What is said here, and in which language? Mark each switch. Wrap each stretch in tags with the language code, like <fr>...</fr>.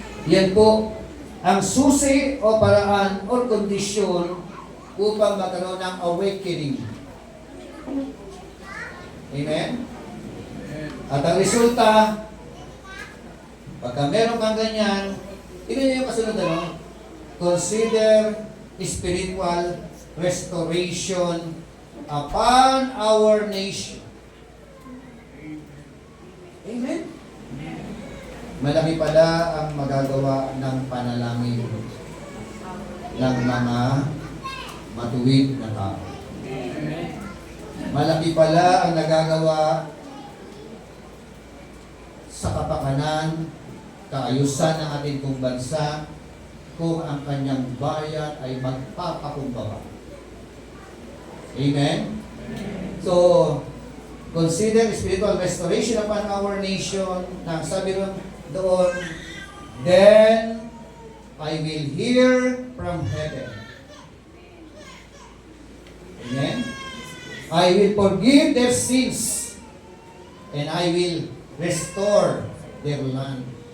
<tl>Yan po ang susi o paraan o kondisyon upang magkaroon ng awakening. Amen? At ang resulta, pagka meron kang ganyan, ito yung kasunod, ano?</tl> <en>Consider spiritual restoration upon our nation.</en> <tl>Amen? Malaki pala ang magagawa ng panalangin ng mga matuwid na tao. Malaki pala ang nagagawa sa kapakanan, kaayusan ng ating pong bansa kung ang kanyang bayan ay magpapakumbaba. Amen?</tl> <en>So, consider spiritual restoration upon our nation.</en> <tl>Nang sabi ron doon,</tl> <en>then I will hear from heaven. Amen? I will forgive their sins and I will restore their land.</en>